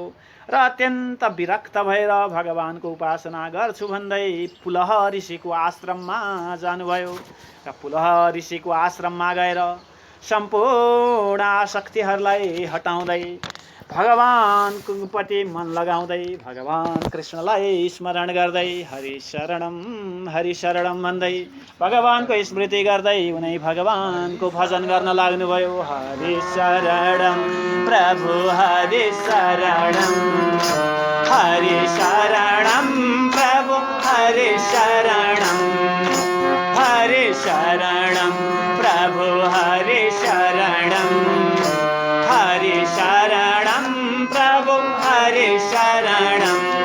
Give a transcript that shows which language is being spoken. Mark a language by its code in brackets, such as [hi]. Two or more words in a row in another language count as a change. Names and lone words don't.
[ne] र अत्यन्त विरक्त भएर भगवानको उपासना गर्छु भन्दै पुलह ऋषिको आश्रममा जानुभयो र पुलह ऋषिको आश्रममा गएर सम्पूर्ण आसक्तिहरूलाई हटाउँदै भगवानको प्रति मन लगाउँदै भगवान कृष्णलाई स्मरण गर्दै [sa] हरि शरणम [ne] भन्दै भगवानको स्मृति गर्दै उनै भगवानको भजन गर्न लाग्नुभयो। [sa] हरि शरणम प्रभु हरि शरणम, हरि शरणम प्रभु हरि शरणम, हरि शरणम प्रभु हरि शरणम, हरि शरणम प्रभु हरि शरणम,